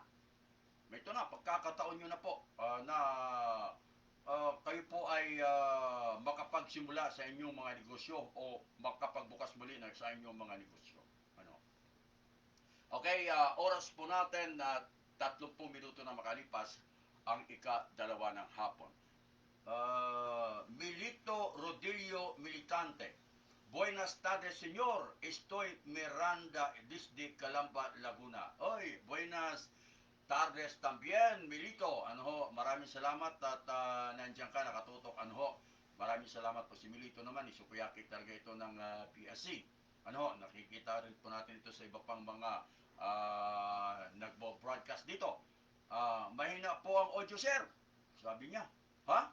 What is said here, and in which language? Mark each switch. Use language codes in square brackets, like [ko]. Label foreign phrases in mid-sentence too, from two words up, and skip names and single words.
[tl] Pagkakataon nyo na po na kayo po ay makapagsimula sa inyong mga negosyo o makapagbukas muli sa inyong mga negosyo. Okay, oras po natin na 30 minuto na makalipas ang ika-2 ng hapon. Milito Rodilio Militante. [es] Buenas tardes, señor. Estoy Miranda desde Calamba, Laguna. Oy, buenas tardes también, Milito. [tl] Maraming salamat at nandiyan ka, nakatutok. Maraming salamat po si Milito naman. Isukuyaki talaga ito ng PSC. Nakikita rin po natin ito sa iba pang mga nagbo-broadcast dito. Mahina po ang audio, sir. Sabi niya. Ha?